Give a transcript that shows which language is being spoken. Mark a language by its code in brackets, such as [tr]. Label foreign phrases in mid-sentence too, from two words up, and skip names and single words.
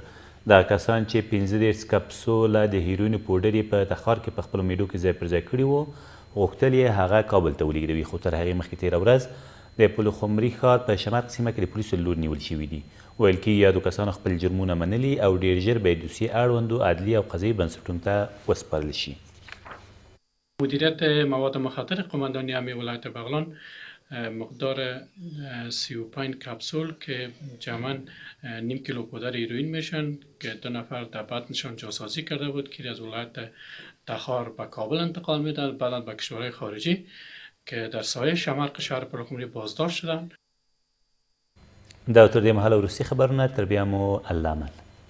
[ps] دغه کسان چې 15 کپسوله د هیروینو پوډر یې په تخار کې په خپلو میډو کې ځای پر ځای کړي وو، غوښتل یې هغه کابل ته ولېږدوي، خو تر هغې مخکې تېره ورځ د پلخمري ښار په شمرق سیمه کې د پولیسو له لوري نیول شوي دي. ویل کېږي یادو کسانو خپل جرمونه منلي او ډېر ژر به یې دوسیې اړوندو عدلي او قضایي بنسټونو ته وسپارل شي. [fa] مدیریت مواد مخدر قماندانی امنیه ولایت بغلان مقدار 35 کپسول که جمعاً نیم کیلو پودر هیروئین میشن که 2 نفر در بطنشان جاسازی کرده بود که از ولایت تخار به کابل انتقال میدن، بعد به کشورهای خارجی که در سایه شمرق شهر پلخمری بازداشت شدند. [ps] دا تر دې مهاله وروستي خبرونه، تر بیا مو الله امان.